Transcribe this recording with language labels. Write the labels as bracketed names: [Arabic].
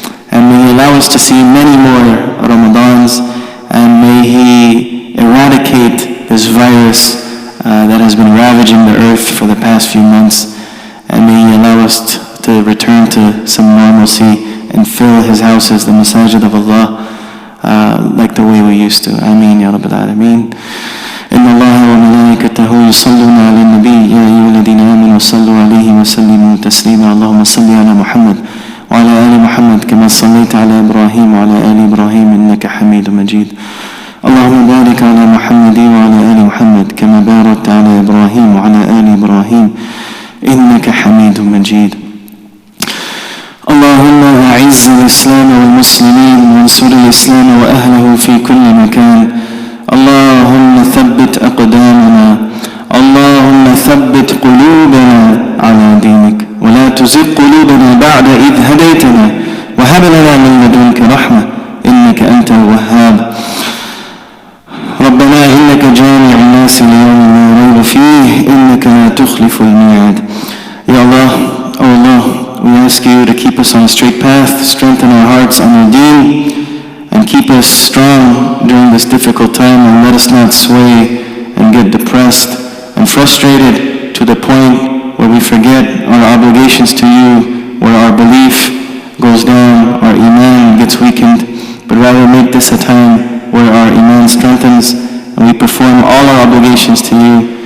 [English] And may He allow us to see many more Ramadans, and may He eradicate this virus that has been ravaging the earth for the past few months, and may He allow us to return to some normalcy and fill His houses, the masajid of Allah, like the way we used to. [Arabic] Ameen ya Rabbil Alameen. إن الله وملائكته يصلون على النبي يا أيها الذين آمنوا صلوا عليه وسلموا تسليما اللهم صل على محمد وعلى آل محمد كما صليت على إبراهيم وعلى آل إبراهيم إنك حميد مجيد اللهم بارك على محمد وعلى آل محمد كما باركت على إبراهيم وعلى آل إبراهيم إنك حميد مجيد. اللهم أعز الإسلام والمسلمين وانصر الإسلام وأهله في كل مكان. اللهم ثبت أقدامنا، اللهم ثبت قلوبنا على دينك، ولا تزغ قلوبنا بعد إذ هديتنا وهب لنا من لدنك رحمة إنك أنت الوهاب. ربنا إنك جامع الناس ليوم لا ريب فيه إنك لا تخلف الميعاد. [English] Ya Allah, oh Allah, we ask you to keep us on a straight path, strengthen our hearts on our deen, and keep us strong during this difficult time, and let us not sway and get depressed and frustrated to the point where we forget our obligations to you, where our belief goes down, our iman gets weakened, but rather make this a time where our iman strengthens and we perform all our obligations to you.